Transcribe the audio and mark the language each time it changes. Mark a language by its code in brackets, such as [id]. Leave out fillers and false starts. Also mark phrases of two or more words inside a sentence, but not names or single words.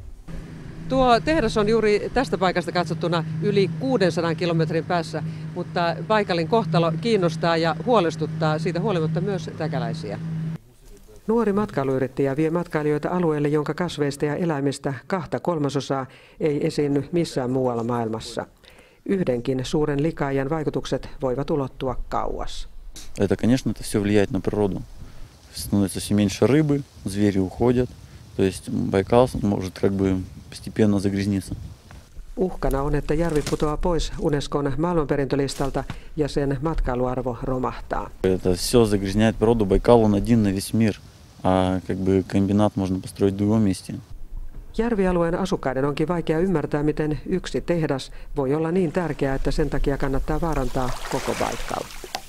[fi] Tuo tehdas on juuri tästä paikasta katsottuna yli 600 kilometrin päässä, mutta Baikalin kohtalo kiinnostaa ja huolestuttaa siitä huolimatta myös täkäläisiä. Nuori matkailuyrittäjä vie matkailijoita alueelle, jonka kasveista ja eläimistä 2/3 ei esiinny missään muualla maailmassa. Yhdenkin suuren likaajan vaikutukset voivat ulottua kauas. [ru] Это, конечно, это все влияет на природу. Становится все меньше рыбы, звери уходят. То есть Байкал может как бы постепенно загрязниться. [fi] Uhkana on, että järvi putoaa pois Unescon maailmanperintölistalta ja sen matkailuarvo romahtaa. [ru] Это все загрязняет природу. Байкал он один на весь мир. А как бы комбинат можно построить в другом месте. [fi] Järvialueen asukkaiden onkin vaikea ymmärtää, miten yksi tehdas voi olla niin tärkeä, että sen takia kannattaa vaarantaa koko Baikal.